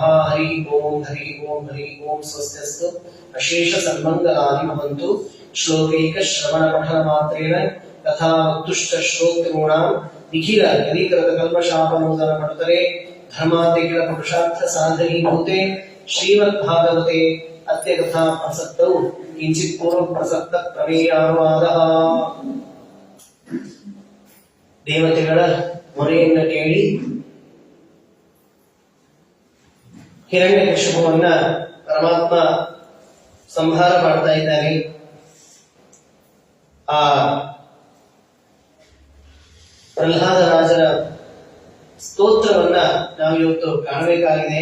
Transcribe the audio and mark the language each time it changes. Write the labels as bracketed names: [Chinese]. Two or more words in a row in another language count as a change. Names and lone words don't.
[Sanskrit] हरि ओं स्वस्त्यस्तु अशेष सन्मङ्गलानि भवन्तु श्लोकैकश्रवणपठनमात्रेण तथा वक्तुश्च श्रोतॄणां निखिल यदीकृतकल्मषापनोदनपटुतरे धर्मादिकिलपुरुषार्थसाधनीभूते श्रीमद्भागवते अद्य कथा प्रसक्तौ किञ्चित् पूर्वप्रसक्तप्रमेयानुवादः [Kannada] ದೇವತೆಗಳ ಮೊರೆಯನ್ನು ಕೇಳಿ ಹಿರಣ್ಯಕಶಿಪುವನ್ನ ಪರಮಾತ್ಮ ಸಂಹಾರ ಮಾಡ್ತಾ ಇದ್ದಾನೆ. ಆ ಪ್ರಹ್ಲಾದ ರಾಜರ ಸ್ತೋತ್ರವನ್ನ ನಾವು ಇವತ್ತು ಕಾಣಬೇಕಾಗಿದೆ.